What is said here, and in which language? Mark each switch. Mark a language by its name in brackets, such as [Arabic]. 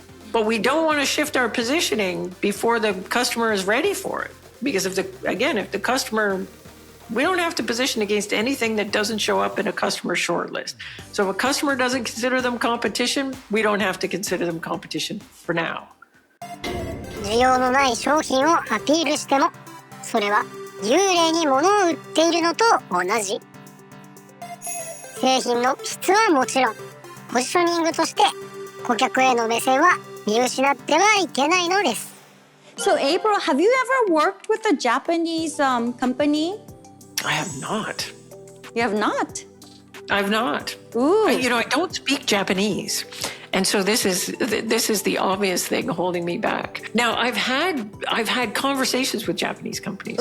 [English] But we don't want to shift our positioning before the customer is ready for it. Because if the customer, we don't have to position against anything that doesn't show up in a customer shortlist. So if a customer doesn't consider them competition, we don't have to consider them competition for now. [Japanese] 需要のない商品をアピールしても、それは幽霊に物を売っているのと同じ。製品の質はもちろん、ポジショニングとして顧客への目線は見失ってはいけないのです。 [English] So April, have you ever worked with a Japanese company? I have not. You have not? I've not. Ooh. I don't speak Japanese. And so this is the obvious thing holding me back. Now, I've had conversations with Japanese companies.